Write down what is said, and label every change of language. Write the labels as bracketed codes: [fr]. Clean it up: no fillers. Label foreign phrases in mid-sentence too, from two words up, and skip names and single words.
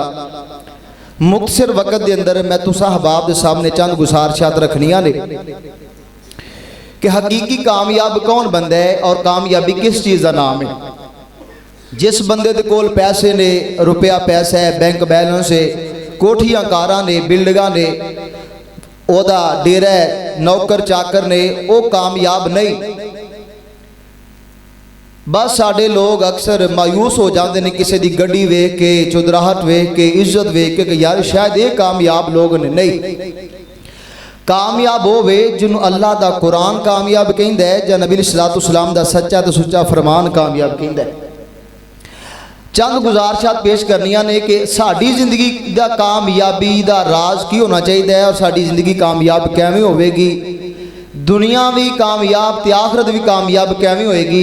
[pa] مختصر وقت دے اندر میں تسا احباب دے سامنے چند گزارشات رکھنیاں نے کہ حقیقی کامیاب کون بندہ ہے اور [ur] کامیابی کس چیز کا نام ہے. [pa] جس بندے دے کول پیسے نے، روپیہ پیسہ ہے، بینک بیلنس ہے، کوٹھیاں کاراں نے، بلڈنگاں نے، او دا ڈیرہ ہے، نوکر چاکر نے، او کامیاب نہیں. بس ساڈے لوگ اکثر مایوس ہو جاندے نے کسی دی گڈی ویکھ کے، چودراہٹ ویکھ کے، عزت ویکھ کے کہ یار شاید یہ کامیاب لوگ نے. نہیں، کامیاب ہووے جنوں اللہ دا قرآن کامیاب کہندا ہے یا نبی [ar] علیہ السلام [pa] دا سچا تے سچا فرمان کامیاب کہندا ہے. چند گزارشات پیش کرنیاں نے کہ ساڈی زندگی دا کامیابی دا راز کی ہونا چاہیے اور ساڈی زندگی کامیاب کیویں ہوے گی، دنیا بھی کامیاب تے آخرت بھی کامیاب کیویں ہوئے گی.